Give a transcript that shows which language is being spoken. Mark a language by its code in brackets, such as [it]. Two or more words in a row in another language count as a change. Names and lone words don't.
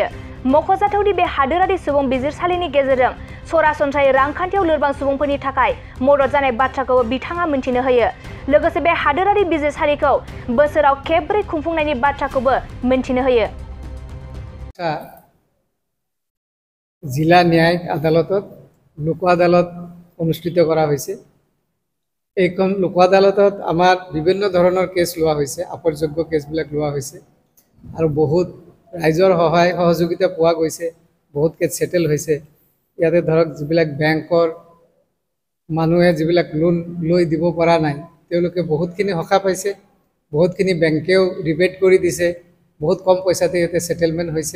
[brx] मख'जाथावदि बे हादोरारि सुबुं बिजिरसालिनि गेजेरजों सरासनस्रायै रांखान्थियाव लोरबां सुबुंफोरनि थाखाय मदद जानाय बाथ्राखौ बिथाङा मिन्थिनो होयो। लोगोसे बे हादोरारि बिजिरसालिखौ बोसोराव खेबब्रै खुंफुंनायनि बाथ्राखौबो मिन्थिनो होयो। [as] জিলা ন্যায়িক আদালতত লোক আদালত অনুষ্ঠিত কৰা হৈছে। এইখন লোক আদালতত আমাৰ বিভিন্ন ধৰণৰ কেছ লোৱা হৈছে, আপৰযোগ্য কেছবিলাক লোৱা হৈছে আৰু বহুত ৰাইজৰ সহায় সহযোগিতা পোৱা গৈছে, বহুত কেছ সেটেল হৈছে। ইয়াতে ধৰক যিবিলাক বেংকৰ মানুহে যিবিলাক লোন লৈ দিব পৰা নাই তেওঁলোকে বহুতখিনি সকাহ পাইছে, বহুতখিনি বেংকেও ৰিবেট কৰি দিছে, বহুত কম পইচাতে ইয়াতে সেটেলমেণ্ট হৈছে।